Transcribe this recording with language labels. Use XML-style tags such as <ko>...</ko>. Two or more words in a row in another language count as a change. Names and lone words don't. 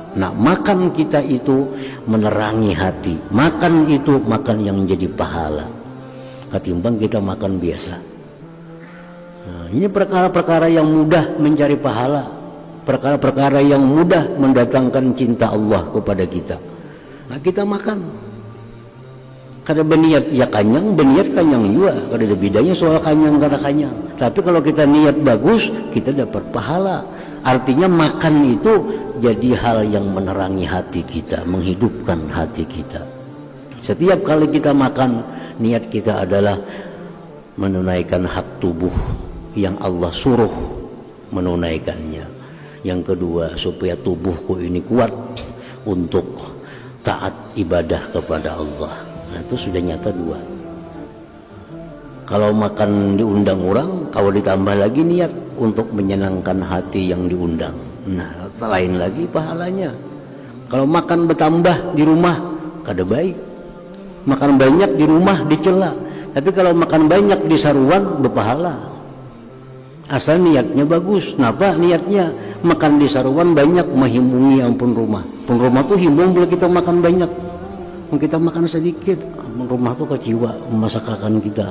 <id>Nah, makan kita itu menerangi hati. Makan itu makan yang jadi pahala, ketimbang kita makan biasa. Nah, ini perkara-perkara yang mudah mencari pahala, perkara-perkara yang mudah mendatangkan cinta Allah kepada kita. Nah, kita makan.</id> <bjn>Kada berniat ya kanyang, berniat kanyang juga. Kada ada bedanya soal kanyang kada kanyang.</bjn> <id>Tapi kalau kita niat bagus, kita dapat pahala. Artinya makan itu jadi hal yang menerangi hati kita, menghidupkan hati kita. Setiap kali kita makan, niat kita adalah menunaikan hak tubuh yang Allah suruh menunaikannya. Yang kedua, supaya tubuhku ini kuat untuk taat ibadah kepada Allah. Nah, itu sudah nyata dua. Kalau makan diundang orang, kalau ditambah lagi niat untuk menyenangkan hati yang diundang, nah lain lagi pahalanya. Kalau makan bertambah di rumah, kada baik. Makan banyak di rumah dicela. Tapi kalau makan banyak di saruan berpahala. Asal niatnya bagus. Kenapa niatnya?</id> <bjn>Makan di saruan banyak menghimungi ampun rumah. Pun rumah tuh himbung bila kita makan banyak.</bjn> <id>Kita makan sedikit, rumah tuh kecewa masakan kita.</id>